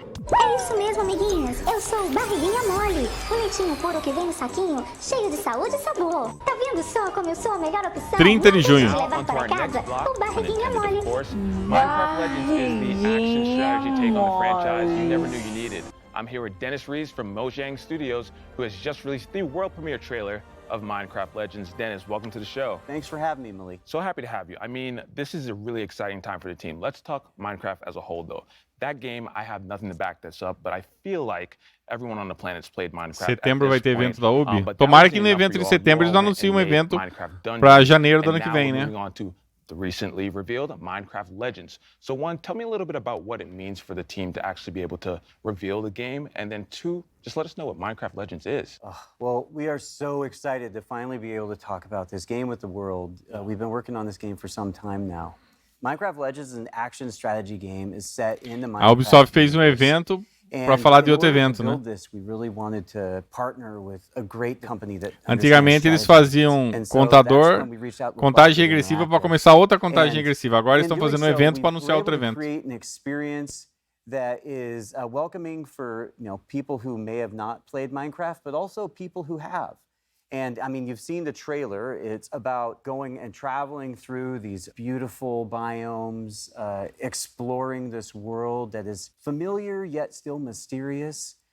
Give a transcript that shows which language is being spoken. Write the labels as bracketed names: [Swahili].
[Portuguese] É isso mesmo, amiguinhos. Eu sou o Barriguinha Mole. O leitinho puro que vem no saquinho, cheio de saúde e sabor. Tá vendo só como eu sou a melhor opção? 30 de junho. Levar para casa o Barriguinha Mole. [English] Minecraft Legends is the action strategy take on the franchise you never knew you needed. I'm here with Dennis Rees from Mojang Studios, who has just released the world premiere trailer of Minecraft Legends. Dennis, welcome to the show. Thanks for having me, Malik. So happy to have you. I mean, this is a really exciting time for the team. Let's talk Minecraft as a whole, though. That game, I have nothing to back this up, but I feel like everyone on the planet's played Minecraft. [Portuguese] Setembro vai ter evento da UB. Tomara que no evento de setembro eles não anunciem um evento para janeiro do ano que vem, né? [English] The recently revealed Minecraft Legends. So one, tell me a little bit about what it means for the team to actually be able to reveal the game, and then two, just let us know what Minecraft Legends is. Well, we are so excited to finally be able to talk about this game with the world. We've been working on this game for some time now. Minecraft Legends is an action strategy game is set in the Minecraft. [Portuguese] A Ubisoft fez um evento para falar de outro evento, né? Antigamente eles faziam contagem regressiva para começar outra contagem regressiva. Agora eles estão fazendo um evento para anunciar outro evento. [English] That is welcoming for people who may have not played Minecraft, but also people who have. And I mean, you've seen the trailer. It's about going and traveling through these beautiful biomes, exploring this world that is familiar yet still mysterious.